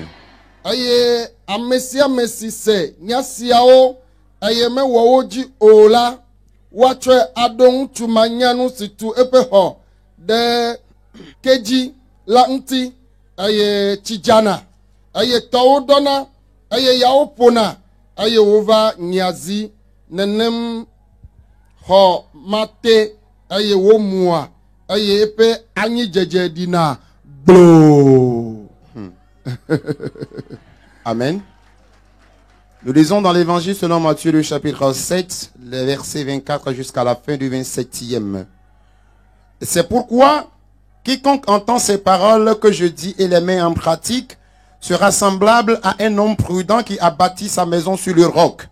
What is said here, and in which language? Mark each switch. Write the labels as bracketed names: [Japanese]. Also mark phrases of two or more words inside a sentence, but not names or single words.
[Ewe] Eye ame sia ame si se nya siawo eye mewɔ wo dzi o la woatsɔe aɖo ŋutsu manyanu si tu eƒe xɔ ɖe kedzi la ŋuti eye tsidzana eye tɔwo ɖɔna eye yawo ƒona eye wova nyazi nenem xɔ mate eye womua eye eƒe anyidzedze ɖina gbloo. Amen. [French] Nous lisons dans l'évangile selon Matthieu le chapitre 7, les versets 24 jusqu'à la fin du 27e. C'est pourquoi quiconque entend ces paroles que je dis et les met en pratique sera semblable à un homme prudent qui a bâti sa maison sur le roc.